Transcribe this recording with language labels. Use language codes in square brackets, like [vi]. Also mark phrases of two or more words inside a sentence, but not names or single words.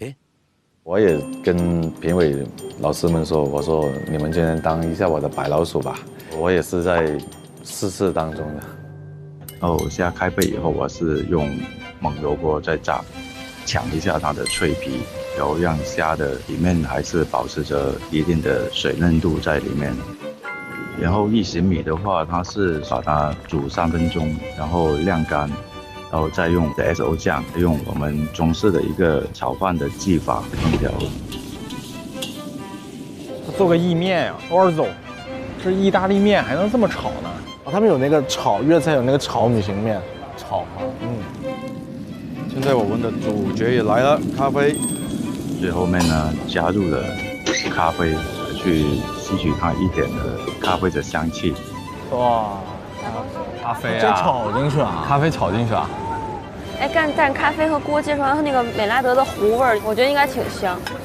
[zh] 誒，我也跟評委老師們說，我說你們今天當一下我的白老鼠吧，我也是在試當中的。然後現在開背以後，我是用燜油鍋再炸，搶一下它的脆皮，然後讓蝦的裡面還是保持着一定的水嫩度在裡面。然後一型米的話，它是把它煮3 分鐘，然後晾乾，然後再用 XO 醬，用我們中式的一個炒飯的技法烹調。做個意麵呀，orzo， 這意大利麵還能這麼炒呢？哦，他們有那個炒粵菜有那個炒米型麵，炒哈，現在我們的主角也來了，咖啡。最後面呢，加入了咖啡，去吸取它一點的咖啡的香氣。哇，咖啡啊！真炒進去啊！咖啡炒進去啊！哎，但咖啡和鍋接出来它那个美拉德的糊味儿，我觉得应该挺香。